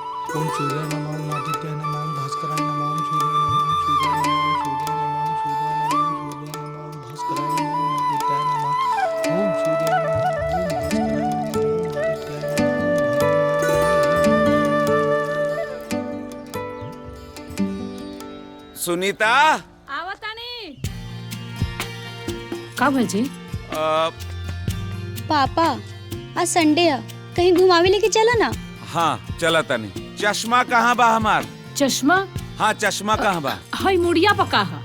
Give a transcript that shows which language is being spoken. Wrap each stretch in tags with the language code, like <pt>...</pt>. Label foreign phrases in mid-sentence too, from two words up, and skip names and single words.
<sa>ओम सूर्याय नमः ओम आदित्याय नमः ओम भास्कराय नमः ओम सूर्याय नमः ओम सूर्याय नमः ओम सूर्याय नमः ओम सूर्याय नमः ओम भास्कराय नमः ओम आदित्याय नमः ओम सूर्याय नमः ओम भास्कराय नमः ओम आदित्याय नमः।</sa> <bho>सुनीता आवतानी का भजी पापा आज संडे है, कहीं घुमावे लेके चला ना। हाँ चला तनी। चश्मा कहाँ बा हमार? चश्मा हाँ चश्मा कहाँ बा? हई मुड़िया पका है।</bho>